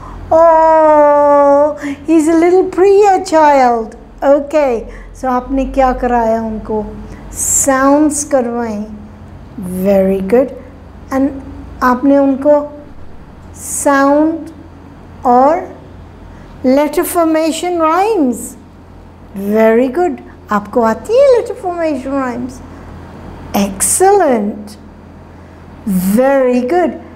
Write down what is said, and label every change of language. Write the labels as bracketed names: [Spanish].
[English] Oh, he's a little Priya child. Okay. [Hindi] So आपने क्या कराया उनको? [English] Sounds [Hindi] करवाएं. [English] Very good. And [Hindi] आपने उनको [English] sound [Hindi] और [English] letter formation rhymes. Very good. [Hindi] आपको आती है [English] letter formation rhymes? Excellent. Very good.